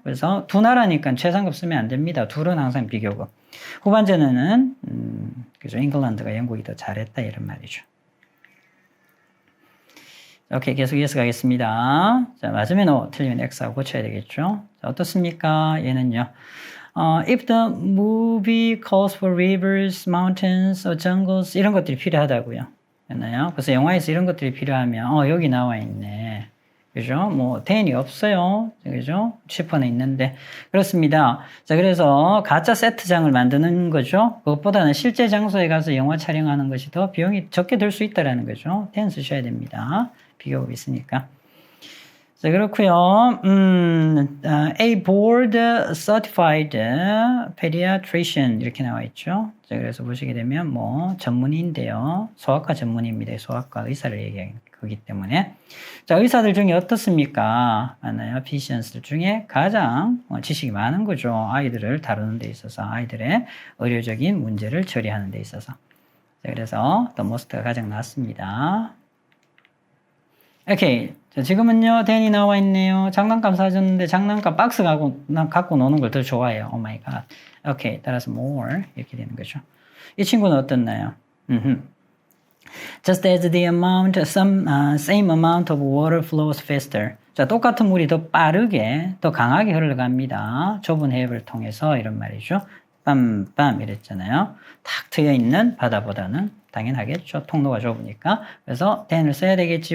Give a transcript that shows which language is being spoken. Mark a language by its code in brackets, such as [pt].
[ko] 그래서 두 나라니까 최상급 쓰면 안 됩니다. 둘은 항상 비교급. 후반전에는, 그죠. 잉글랜드가 영국이 더 잘했다. 이런 말이죠. 오케이. 계속 이어서 가겠습니다. 자, 맞으면 O, 틀리면 X하고 고쳐야 되겠죠. 자, 어떻습니까? 얘는요. [en] If the movie calls for rivers, mountains, or jungles, [ko] 이런 것들이 필요하다고요. 됐나요? 그래서 영화에서 이런 것들이 필요하면, 여기 나와 있네. 그죠? 뭐, then이 없어요. 그죠? 슈퍼는 있는데. 그렇습니다. 자, 그래서 가짜 세트장을 만드는 거죠. 그것보다는 실제 장소에 가서 영화 촬영하는 것이 더 비용이 적게 들 수 있다라는 거죠. ten 쓰셔야 됩니다. 비교가 있으니까. 자, 그렇고요. [en] A board certified pediatrician [ko] 이렇게 나와 있죠. 자, 그래서 보시게 되면 뭐 전문의인데요. 소아과 전문의입니다. 소아과 의사를 얘기하는 거기 때문에. 자, 의사들 중에 어떻습니까? 맞나요? physicians들 중에 가장 지식이 많은 거죠. 아이들을 다루는 데 있어서, 아이들의 의료적인 문제를 처리하는 데 있어서. 자, 그래서 the most가 가장 낫습니다. 오케이. 자, 지금은요, then이 나와 있네요. 장난감 사줬는데 장난감 박스 갖고 노는 걸 더 좋아해요. [en] Oh my god. [ko] 오케이. 따라서 more. 이렇게 되는 거죠. 이 친구는 어떻나요? [en] Just as the amount, same amount of water flows faster. [ko] 자, 똑같은 물이 더 빠르게, 더 강하게 흘러갑니다. 좁은 해협을 통해서 이런 말이죠. 빰빰 이랬잖아요. 탁 트여있는 바다보다는 당연하겠죠. 통로가 좁으니까. 그래서 than을 써야 되겠지.